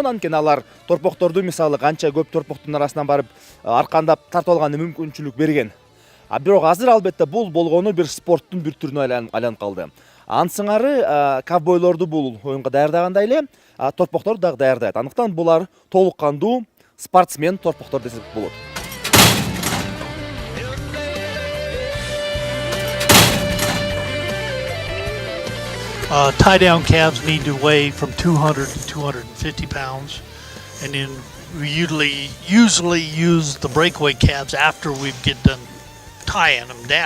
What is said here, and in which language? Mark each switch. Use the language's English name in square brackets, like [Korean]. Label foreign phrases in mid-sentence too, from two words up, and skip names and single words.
[Kyrgyz] Анткени алар торпокторду мисалы канча көп торпоктун арасынан барып аркандап тартып алган мүмкүнчүлүк берген. Бирок азыр албетте бул болгону бир спорттун бир түрүнө айланып калды. Ансыңары ковбойлорду бул оюнга даярдагандай эле торпокторду дагы даярдайт. Андыктан булар толук кандуу спортсмен торпоктор десек болот. [English] Tie-down calves need to weigh from 200 to 250 pounds, and then we usually use the breakaway calves after we get done tying them down.